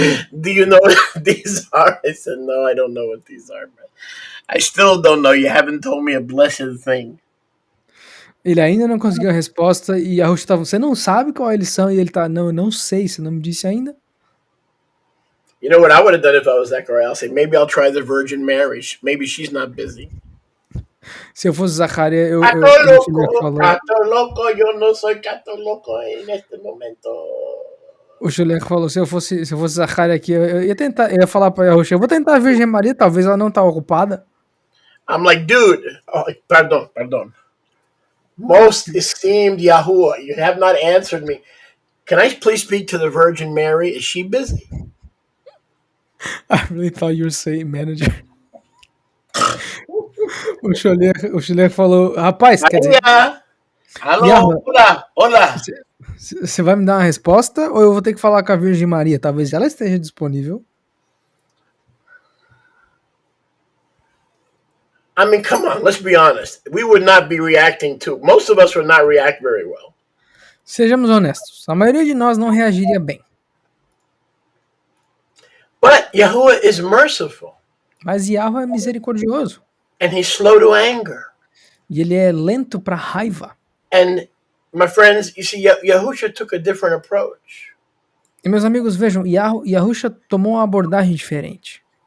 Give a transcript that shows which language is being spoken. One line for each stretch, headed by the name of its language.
English: Do you know what these are? I said, no, I don't know what these are. But I still don't know. You haven't told me a blessed thing.
Portuguese: Ele ainda não conseguiu a resposta e a Ruth tá, você não sabe qual eles são? E ele tá, não, eu não sei, você não me disse ainda.
English: You know what I would have done if I was Zechariah? I'll say, maybe I'll try the Virgin Mary. Maybe she's not busy.
Portuguese: Se eu fosse Zacaria, eu Gato louco, eu não sou gato louco neste momento. O Chuleco falou, se eu fosse Zacaria aqui, eu ia falar pra Yahushua, eu vou tentar a Virgem Maria, talvez ela não tá ocupada.
English: I'm like, dude, pardon. Most esteemed Yahuwah, you have not answered me. Can I please speak to the Virgin Mary? Is she busy? I really thought you were saying manager.
Portuguese: O Chuleco falou, rapaz, quer dizer... Alô, olá. Você vai me dar uma resposta ou eu vou ter que falar com a Virgem Maria? Talvez ela esteja disponível.
English: I mean, come on, let's be honest. We would not be reacting to... Most of us would not react very well.
Portuguese: Sejamos honestos. A maioria de nós não reagiria bem.
English: But Yahuwah is merciful.
Portuguese: Mas Yahweh é misericordioso.
English: And he's slow to anger.
Portuguese: E ele é lento para raiva.
English: And my friends, you see, Yahusha took a different approach.
Portuguese: E meus amigos, vejam, Yahusha tomou uma abordagem diferente.